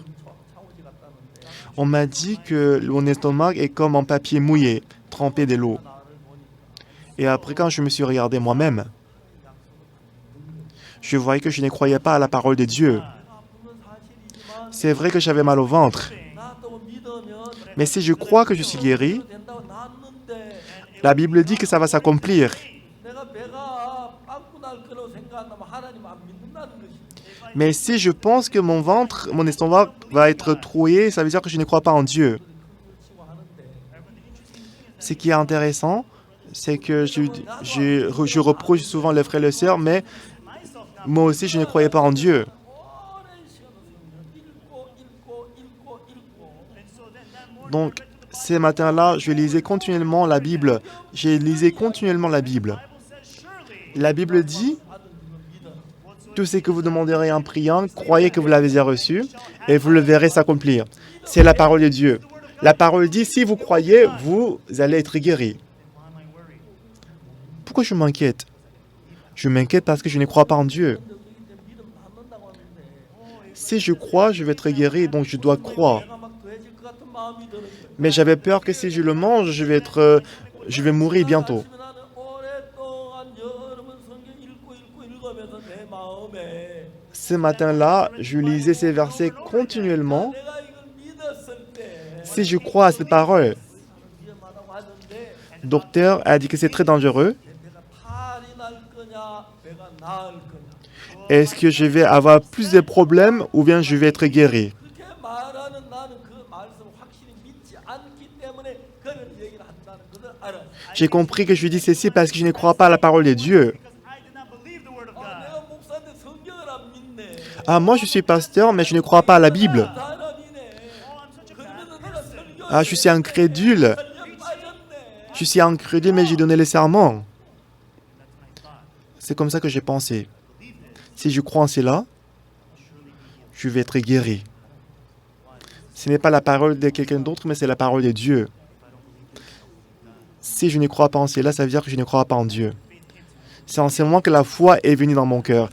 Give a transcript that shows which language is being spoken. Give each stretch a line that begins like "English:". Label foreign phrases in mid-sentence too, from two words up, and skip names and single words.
Korean: 창호지 갔다는데
French: On m'a dit que mon estomac est comme un papier mouillé, trempé de l'eau.
Korean: 나를 보니
French: Et après, quand je me suis regardé moi-même, je voyais que je ne croyais pas à la parole de Dieu.
Korean: 아픈 건 사실이지만
French: C'est vrai que j'avais mal au ventre.
Korean: 나았다고 믿으면
French: Mais si je crois que je suis guéri,
Korean: 된다고 나았는데
French: la Bible dit que ça va s'accomplir.
Korean: 내가 배가 빵꾸 날 거라고 생각한다면 하나님 안 믿는다는 것이.
French: Mais si je pense que mon ventre, mon estomac va être troué, ça veut dire que je ne crois pas en Dieu.
Korean: 치고 하는데
French: Ce qui est intéressant, c'est que je reproche souvent les frères et les sœurs, mais moi aussi, je ne croyais pas en Dieu.
Korean: 오랜 시간을 성경 읽고
English: And so then that morning
French: Donc, ces matins-là, je lisais continuellement la Bible. J'ai lisé continuellement la Bible.
English: the Bible says surely
French: La Bible dit,
Korean: 받은 줄은 믿어.
French: tout ce que vous demanderez en priant, croyez que vous l'avez déjà reçu et vous le verrez s'accomplir. C'est la parole de Dieu. La parole dit, si vous croyez, vous allez être guéri.
English: why am I worried?
French: Pourquoi je m'inquiète? Je m'inquiète parce que je ne crois pas en Dieu.
Korean: 근데 우리 이제 믿음 받는다고 하는데
French: Si je crois, je vais être guéri, donc je dois croire.
Korean: 배가 막 더해질 것 같은 마음이 드는 거예요.
French: Mais j'avais peur que si je le mange, je vais mourir bientôt.
Korean: 아침에 나는 오랫동안 여러 번 성경 읽으면서 내 마음에
French: Ce matin-là, je lisais ces versets continuellement.
Korean: 내가 이걸 믿었을 때
French: Si je crois à cette parole,
Korean: 위험하다고 하는데
French: le docteur a dit que c'est très dangereux.
Korean: 내 배가 탈이 날 거냐 배가 나을 거냐
French: Est-ce que je vais avoir plus de problèmes ou bien je vais être guéri?
Korean: 그렇게 말하는 나는 그 말씀을 확실히 믿지 않기 때문에 그런 얘기를 한다는 것을 알아.
French: J'ai compris que je dis ceci parce que je ne crois pas à la parole de Dieu.
English: Because I did not believe the word of 아, God.
Korean: 내가 목사인데 성경을 안 믿네.
French: Ah, moi je suis pasteur, mais je ne crois pas à la Bible.
Korean: 사람이네.
English: Oh, I'm such a bad
Korean: 그러면은 내가 설교
French: Ah, je suis incrédule.
Korean: 설교 빠졌네.
French: Je suis incrédule, mais j'ai donné le serment.
English: That's what I thought.
French: C'est comme ça que j'ai pensé. Si je crois en cela, je vais être guéri. Ce n'est pas la parole de quelqu'un d'autre, mais c'est la parole de Dieu. Si je ne crois pas en cela, ça veut dire que je ne crois pas en Dieu. C'est en ce moment que la foi est venue dans mon cœur.